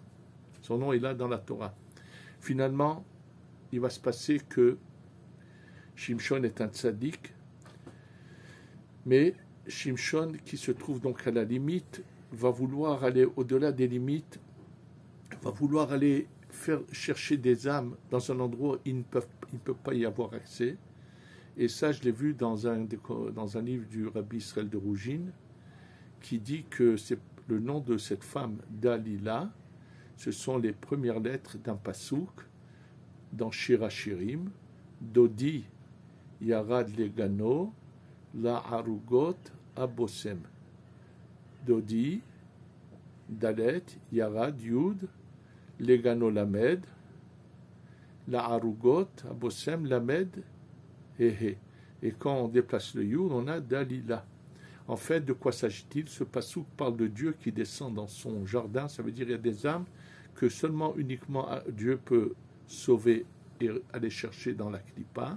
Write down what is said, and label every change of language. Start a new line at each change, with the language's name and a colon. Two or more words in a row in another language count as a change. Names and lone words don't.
French: Son nom est là dans la Torah. Finalement, il va se passer que Shimshon est un tzaddik, mais Shimshon, qui se trouve donc à la limite, va vouloir aller au-delà des limites, va vouloir aller chercher des âmes dans un endroit où il ne peut pas y avoir accès. Et ça, je l'ai vu dans un livre du Rabbi Israël de Rougine, qui dit que c'est le nom de cette femme, Dalila, ce sont les premières lettres d'un pasouk dans Shir HaShirim,
Hebrew: דודי ירד לגנו לערוגות הבשם. דודי דלת ירד יוד לגנו למד לערוגות הבשם למד, Hehe.
French: Et quand on déplace le Yud, on a Dalila. En fait, de quoi s'agit-il? Ce pasouk parle de Dieu qui descend dans son jardin. Ça veut dire qu'il y a des âmes que seulement, uniquement Dieu peut sauver et aller chercher dans la Klippa.